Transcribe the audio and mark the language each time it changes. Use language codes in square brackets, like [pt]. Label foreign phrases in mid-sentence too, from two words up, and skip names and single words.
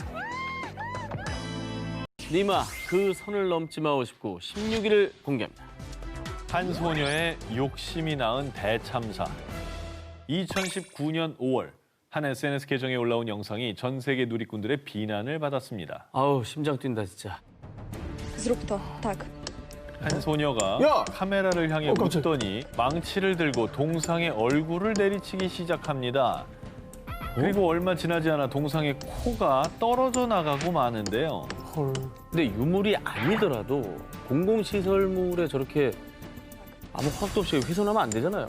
[ko] 니마 그 선을 넘지 마 59, 16위를 공개합니다. 한 소녀의 욕심이 낳은 대참사. 2019년 5월 한 SNS 계정에 올라온 영상이 전 세계 누리꾼들의 비난을 받았습니다. 아우 심장 뛴다 진짜. [pl] Zrób to, tak. [ko] 한 소녀가 야! 카메라를 향해 깜짝이야. 웃더니 망치를 들고 동상의 얼굴을 내리치기 시작합니다. 그리고 얼마 지나지 않아 동상의 코가 떨어져 나가고 마는데요. 헐. 근데 유물이 아니더라도 공공시설물에 저렇게 아무 확도 없이 훼손하면 안 되잖아요.